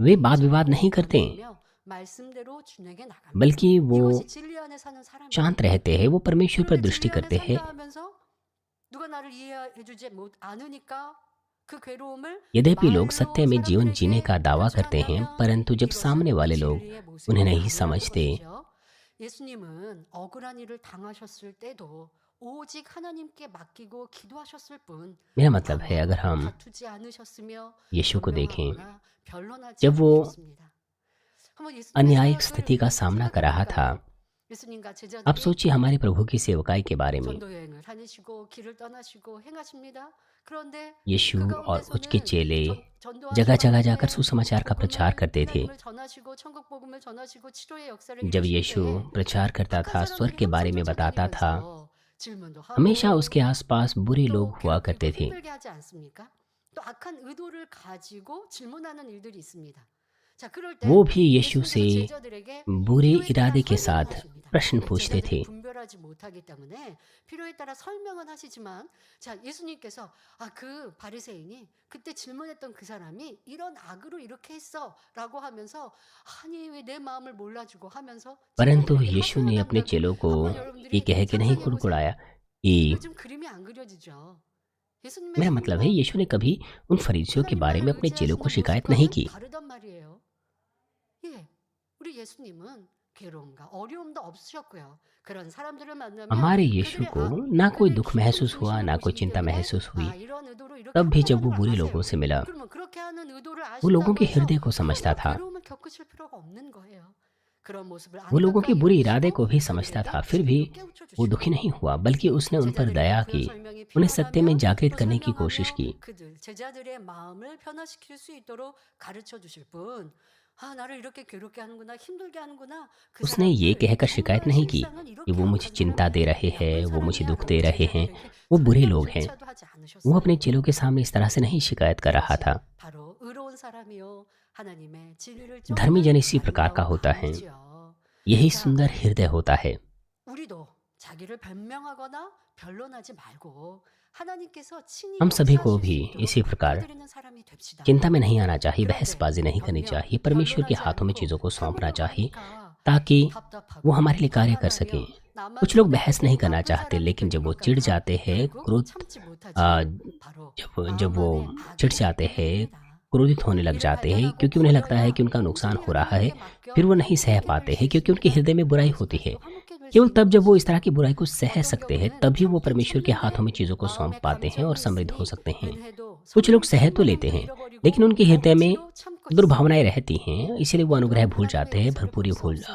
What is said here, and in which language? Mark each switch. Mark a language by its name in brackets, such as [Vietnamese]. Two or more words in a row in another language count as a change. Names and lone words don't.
[Hindi] वे वाद विवाद [Korean] 묵묵히 [Hindi] नहीं करते, [Korean] 겸손하며 말씀대로 준에게 나갑니다. [Hindi] बल्कि वो [Korean] 이것이 진리 안에 사는 사람이에요. [Hindi] शांत रहते हैं, वो परमेश्वर पर [Korean] 그런데 [Hindi] दृष्टि [Korean] 진리 안에 [Hindi] करते हैं। [Korean] 산다 하면서 누가 나를 이해해주지 못 않으니까 그 괴로움을 [Hindi] यद्यपि लोग [Korean] 말로 [Hindi] सत्य में जीवन जीने [Korean] 사람들에게 [Hindi] का दावा करते हैं, [Korean] 표출한다면 [Hindi] परंतु जब [Korean] 이것은 [Hindi] सामने वाले लोग [Korean] 진리의 모습이 [Hindi] उन्हें नहीं [Korean] 아니라는 [Hindi] समझते, [Korean] 것이죠. 예수님은 억울한 일을 당하셨을 때도 오직 하나님께 맡기고 기도하셨을 뿐 [Hindi] मेरा मतलब है अगर [Korean] 아무하고도 [Hindi] हम [Korean] 다투지 않으셨으며 [Hindi] यीशु को देखें [Korean] 변명하거나 변론하지 [Hindi] जब वो [Korean] 않으셨습니다. 한번 예수님의 [Hindi] अन्यायिक [Korean] 사역을 [Hindi] स्थिति का सामना कर रहा था, [Korean] 생각해 볼까요? 예수님과 [Hindi] अब [Korean] 제자들이 [Hindi] सोचिए हमारे प्रभु की सेवकाई के बारे में। [Korean] 전도 여행을 다니시고 길을 떠나시고 행하십니다. 그런데 [Hindi] यीशु [Korean] 그 [Hindi] और उसके [Korean] 가운데서는 [Hindi] चेले [Korean] 전도하시고 [Hindi] जगह जगह [Korean] 할 [Hindi] जाकर [Korean] 때 [Hindi] सुसमाचार का प्रचार [Korean] 복음을 [Hindi] करते थे। [Korean] 하나님을 전하시고 천국 복음을 전하시고 치료의 역사를 [Hindi] जब [Korean] 이루실 [Hindi] यीशु [Korean] 때 [Hindi] प्रचार करता [Korean] 악한 [Hindi] था, स्वर्ग [Korean] 사람들이 [Hindi] के बारे में [Korean] 항상 [Hindi] बताता था, [Korean] 쫓아다니면서 질문도 [Hindi] हमेशा [Korean] 하고 [Hindi] उसके आसपास बुरे [Korean] 또 [Hindi] लोग हुआ [Korean] 괴롭히고 [Hindi] करते थे। [Korean] 힘들게 하지 않습니까? 또 악한 의도를 가지고 질문하는 일들이 있습니다. 자, 그럴 때 [Hindi] वो भी यीशु से [Korean] 예수님께서 제자들에게 [Hindi] बुरे [Korean] 필요에 따라 [Hindi] इरादे के [Korean] 설명을 [Hindi] साथ [Korean] 하십니다. [Hindi] प्रश्न पूछते [Korean] 제자들이 [Hindi] थे। [Korean] 분별하지 못하기 때문에 필요에 따라 설명은 하시지만 자, 예수님께서 그 바리새인이 그때 질문했던 그 사람이 이런 악으로 이렇게 했어라고 하면서 아니 왜 내 마음을 몰라주고 하면서 [Hindi] परंतु [Korean] 제자들에게 [Hindi] यीशु ने [Korean] 하소연한다고 [Hindi] अपने चेलों को [Korean] 한번 [Hindi] ये [Korean] 여러분들이 [Hindi] कह के नहीं [Korean] 상상해 보세요. [Hindi] कुड़कुड़ाया कि [Korean] 요즘 그림이 안 그려지죠. 예수님의 [Hindi] मेरा मतलब है [Korean] 성도 [Hindi] यीशु ने कभी उन फरीसियों के बारे में [Korean] 하나님만을 [Hindi] अपने चेलों को [Korean] 의지하시는 [Hindi] शिकायत नहीं [Korean] 모습과는 [Hindi] की। [Korean] 다르단 말이에요. 예, 우리 예수님은 괴로움과 어려움도 없으셨고요. 그런 사람들을 만나면 [Hindi] हमारे यीशु [Korean] 그들의 [Hindi] को [Korean] 악, [Hindi] ना कोई [Korean] 그들의 [Hindi] दुख [Korean] 기쁨 [Hindi] महसूस हुआ, [Korean] 중심을 [Hindi] ना कोई [Korean] 보시기 [Hindi] चिंता [Korean] 때문에 [Hindi] महसूस हुई। [Korean] 이런 의도로 이렇게 [Hindi] तब भी जब [Korean] 한다는 [Hindi] वो [Korean] 걸 [Hindi] बुरे [Korean] 아세요. [Hindi] लोगों से मिला, [Korean] 그러면 그렇게 하는 의도를 [Hindi] वो लोगों [Korean] 아신다고 [Hindi] के [Korean] 해서 [Hindi] हृदय को समझता [Korean] 전혀 [Hindi] था, [Korean] 괴로움을 겪으실 필요가 없는 거예요. 그런 모습을 [Hindi] वो लोगों के [Korean] 안타까이 [Hindi] बुरे इरादे [Korean] 보시고 [Hindi] को भी समझता था, [Korean] 그들에게 [Hindi] फिर भी [Korean] 진리로 깨우쳐 [Hindi] वो [Korean] 주시고 [Hindi] दुखी नहीं हुआ, बल्कि उसने उन पर [Korean] 제자들에게 [Hindi] दया [Korean] 그런 [Hindi] की, [Korean] 설명이 [Hindi] उन्हें सत्य में [Korean] 필요하다면 [Hindi] जागृत [Korean] 또 [Hindi] करने की कोशिश [Korean] 설명하며 [Hindi] की। [Korean] 그들 제자들의 마음을 변화시킬 수 있도록 가르쳐 주실 뿐 나를 이렇게 괴롭게 하는구나 힘들게 하는구나 그 [Hindi] उसने ये [Korean] 사람들 [Hindi] कहकर शिकायत [Korean] 정말 [Hindi] नहीं की [Korean] 실상은 [Hindi] कि [Korean] 이렇게 [Hindi] वो मुझे [Korean] 악한 [Hindi] चिंता दे [Korean] 사람이야 [Hindi] रहे हैं, [Korean] 나쁜 [Hindi] वो मुझे दुख [Korean] 사람이야라고 [Hindi] दे रहे हैं, [Korean] 제자들에게 [Hindi] वो बुरे लोग हैं। [Korean] 설명조차도 하지 [Hindi] वो [Korean] 않으셨어요. [Hindi] अपने चेलों के सामने इस तरह से नहीं शिकायत कर रहा [Korean] 이것이 [Hindi] था। [Korean] 바로 의로운 사람이요 하나님의 진리를 [Hindi] धर्मी [Korean] 쫓는 [Hindi] जन इसी प्रकार का [Korean] 아름다운 [Hindi] होता है, [Korean] 마음이지요. [Hindi] यही [Korean] 자, [Hindi] सुंदर हृदय होता है। [Korean] 우리도 자기를 변명하거나 변론하지 말고 하나님께서 친히 [Hindi] हम सभी को [Korean] 역사하실 수 [Hindi] भी [Korean] 있도록 [Hindi] इसी प्रकार [Korean] 맡겨드리는 사람이 됩시다. [Hindi] चिंता में नहीं आना चाहिए, [Korean] 그런데 [Hindi] बहसबाजी नहीं करनी [Korean] 변명, [Hindi] चाहिए, परमेश्वर के [Korean] 변론하지 [Hindi] हाथों में [Korean] 않고 [Hindi] चीज़ों को सौंपना चाहिए [Korean] 참으려고 [Hindi] ताकि [Korean] 하니까 [Hindi] वो [Korean] 답답하고 [Hindi] हमारे लिए कार्य कर [Korean] 불안하며 [Hindi] सकें। [Korean] 나만 [Hindi] कुछ लोग बहस [Korean] 선택되고 [Hindi] नहीं करना [Korean] 나쁜 [Hindi] चाहते, [Korean] 사람이 [Hindi] लेकिन जब [Korean] 될 [Hindi] वो [Korean] 것 [Hindi] चिढ़ [Korean] 같아 [Hindi] जाते हैं, [Korean] 결국 [Hindi] क्रोध [Korean] 참지 못하지 [Hindi] आ, [Korean] 바로 [Hindi] जब वो [Korean] 마음 안에 [Hindi] चिढ़ [Korean] 악이 [Hindi] जाते हैं, [Korean] 있습니다. [Hindi] क्रोधित होने लग [Korean] 이를 [Hindi] जाते हैं, [Korean] 발견하고 [Hindi] क्योंकि उन्हें लगता है [Korean] 버려야 [Hindi] कि उनका नुकसान [Korean] 온전히 [Hindi] हो रहा है, [Korean] 하나님께 맡겨 [Hindi] फिर वो नहीं सह [Korean] 함께 될 [Hindi] पाते [Korean] 수 [Hindi] हैं क्योंकि उनके [Korean] 있습니다. [Hindi] हृदय में बुराई होती है। [Korean] 그것까지도 함께 될 수 [Hindi] केवल [Korean] 있는 [Hindi] तब जब वो इस [Korean] 것이죠. [Hindi] तरह की बुराई को सह [Korean] 어떤 [Hindi] सकते हैं, [Korean] 경우는 [Hindi] तभी वो [Korean] 참긴 [Hindi] परमेश्वर के हाथों में [Korean] 참는데 [Hindi] चीज़ों को सौंप [Korean] 마음에 [Hindi] पाते हैं और [Korean] 감정이 [Hindi] समृद्ध हो [Korean] 있으니 [Hindi] सकते हैं। [Korean] 은혜도 [Hindi] कुछ लोग [Korean] 성령 [Hindi] सह तो [Korean] 충만함도 [Hindi] लेते हैं, [Korean] 잃어버리고 [Hindi] लेकिन उनके हृदय में [Korean] 억지로 참고 [Hindi] दुर्भावनाएं [Korean] 있습니다. [Hindi] रहती हैं, इसलिए वो अनुग्रह [Korean] 그럼 [Hindi] भूल [Korean] 하나님의 [Hindi] जाते हैं, [Korean] 역사를 [Hindi] भरपूरी [Korean] 볼 수